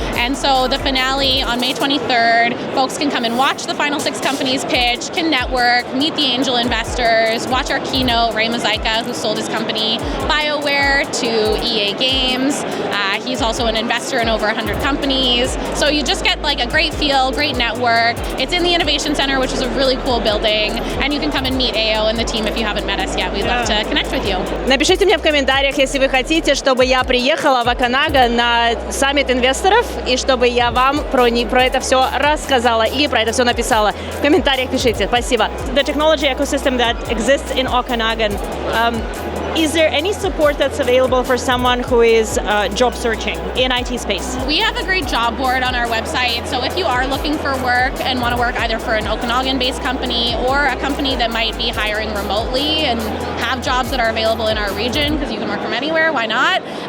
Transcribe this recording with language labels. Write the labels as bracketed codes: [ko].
[en] And so the finale on May 23rd, folks can come and watch the final 6 companies pitch, can network, meet the angel investors, watch our keynote, Ray Mazaika, who sold his company BioWare to EA Games. He's also an investor in over 100 companies. So you just get like a great feel, great network. It's in the Innovation Center, which is a really cool building. And you can come and meet AO and the team if you haven't met us yet. We'd love to connect with you. [ru] Напишите мне в комментариях, если вы хотите, чтобы я приехала в Оканаган на саммит инвесторов и чтобы я вам про это все рассказала и про это все написала. В комментариях пишите. Спасибо. [en] The technology ecosystem that exists in Okanagan, is there any support that's available for someone who is job searching in IT space? We have a great job board on our website. So if you are looking for work and want to work either for an Okanagan-based company or a company that might be hiring remotely and have jobs that are available in our region, because you can work from anywhere, why not?